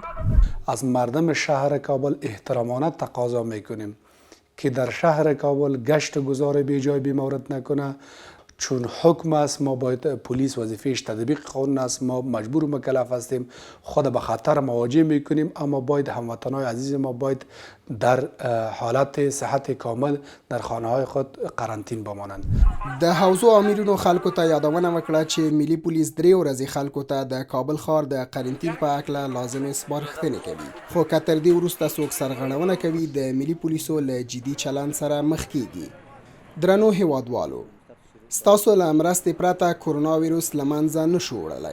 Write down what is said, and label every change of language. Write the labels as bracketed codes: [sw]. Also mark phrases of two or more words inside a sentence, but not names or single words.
[fa] از مردم شهر کابل احترامانه تقاضا میکنیم که در شهر کابل گشت و گذار بی جای بی مورد نکنه، چون حکم است. ما باید پلیس وظیفهش تطبیق قانون است، ما مجبور و مکلف هستیم، خود به خطر مواجه میکنیم، اما باید هموطنان عزیز ما باید در حالت صحت کامل در خانه های خود قرنطین بمانند. [ps] د حوزو امیرونو خلکو ته یادونه وکړه چې ملي پولیس 3 ورځې خلکو ته د کابل ښار د قرنطین په هکله لازمې سپارښتنې کوي، خو که تر دې وروسته څوک سرغړونه کوي د ملي پولیسو له جدي چلند سره مخ کیږي. درنو هیوادوالو، ستاسو له مرستې پرته کرونا ویروس له منځه نشو وړلی.